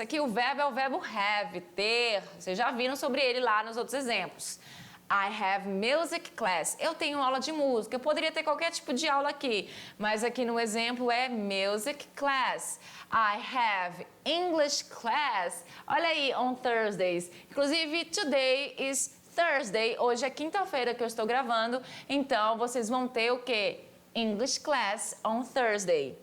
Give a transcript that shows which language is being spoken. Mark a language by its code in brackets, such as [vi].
[pt] Aqui o verbo é o verbo have, ter. Vocês já viram sobre ele lá nos outros exemplos. [en] I have music class. [pt] Eu tenho aula de música. Eu poderia ter qualquer tipo de aula aqui, mas aqui no exemplo é music class. [en] I have English class. [pt] Olha aí, [en] on Thursdays. Inclusive, today is Thursday. [pt] Hoje é quinta-feira que eu estou gravando. Então, vocês vão ter o quê? [en] English class on Thursday.